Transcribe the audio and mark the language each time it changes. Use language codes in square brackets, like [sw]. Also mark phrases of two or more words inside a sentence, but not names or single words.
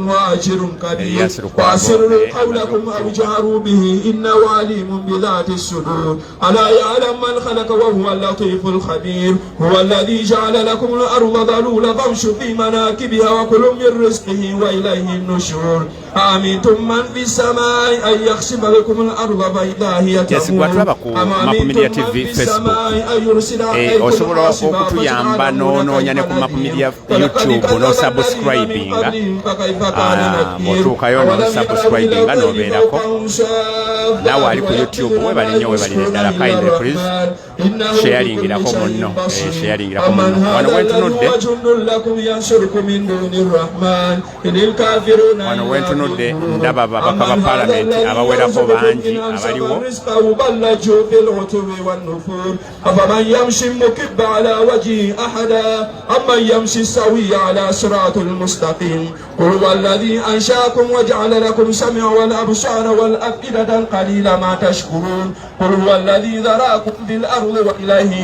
[ar] وأجر كبير وأسروا قولكم أو جهروا به إنه عليم بذات الصدور ألا يعلم من خلق وهو اللطيف الخبير هو الذي جعل لكم الأرض ذلولا فامشوا في مناكبها وكلوا من رزقه وإليه النشور أأمنتم من في السماء أن يخسف بكم الأرض فإذا هي تمور أم أمنتم من في السماء أن يرسل عليكم حاصبا [lg] okutuyamba n'onoonya ku mapu media YouTube no subscribinga bw'otuukayo no subscribinga n'obeerako naawe ali ku YouTube webali nnyo webalire ddala [en] kindly please [lg] sharingirako munno sharingirako munno wano wentunudde ndaba ababaka ba palamenti abawerako bangi abaliwo [ar] أفمن يمشي مكب على وجهه أحدا أمن يمشي سوي على صراط المستقيم قل هو الذي أنشأكم وجعل لكم سمع والأبصار والأفئدة قليلا ما تشكرون قل هو الذي ذراكم في الأرض وإليه